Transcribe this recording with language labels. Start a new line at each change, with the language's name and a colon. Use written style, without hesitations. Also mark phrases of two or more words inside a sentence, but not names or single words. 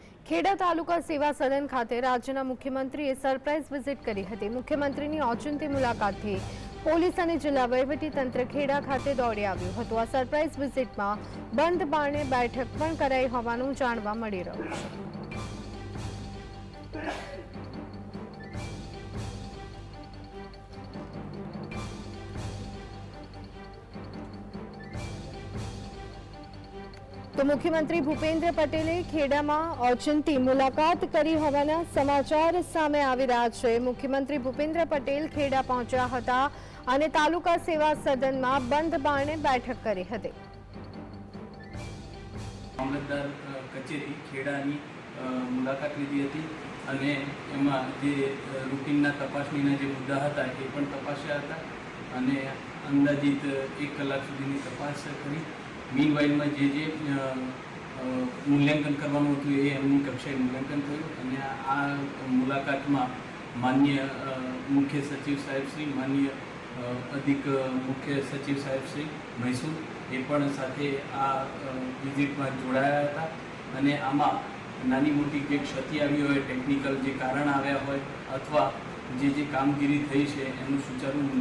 Gujarati: ખેડા તાલુકા સેવા સદન ખાતે રાજ્યના મુખ્યમંત્રીએ સરપ્રાઇઝ વિઝિટ કરી હતી। મુખ્યમંત્રીની ઓચિંતી મુલાકાતથી પોલીસ અને જિલ્લા વહીવટી તંત્ર ખેડા ખાતે દોડી આવ્યું હતું। આ સરપ્રાઇઝ વિઝિટમાં બંધ બારણે બેઠક પણ કરાઈ હોવાનું જાણવા મળી રહ્યું છે। તો મુખ્યમંત્રી ભૂપેન્દ્ર પટેલે ખેડા માં ઓચિંતી મુલાકાત કરી હોવાના સમાચાર સામે આવી રહ્યા છે। મુખ્યમંત્રી ભૂપેન્દ્ર પટેલ ખેડા પહોંચ્યા હતા અને તાલુકા સેવા સદન માં બંધ બારણે બેઠક કરી હતી। મામલતદાર કચેરી ખેડાની મુલાકાત લીધી હતી અને એમાં જે રૂટીનના તપાસણીના જે મુદ્દા હતા એ પણ તપાસ્યા હતા અને અંદાજિત 1 કલાક સુધીની તપાસ કરી। મીનવાઇલ માં જે મૂલ્યાંકન કરવાનું હતું એ એમની કક્ષાએ મૂલ્યાંકન થયું અને આ મુલાકાત માં માનનીય મુખ્ય સચિવ સાહેબ શ્રી માનનીય અધિક મુખ્ય સચિવ સાહેબ શ્રી મૈસૂર એ પણ સાથે આ વિજિટ માં જોડાયા હતા અને આમાં નાની મોટી જે ક્ષતિ આવી હોય ટેક્નિકલ જે કારણ આવ્યા હોય અથવા જે કામગીરી થઈ છે એનું સુચારૂ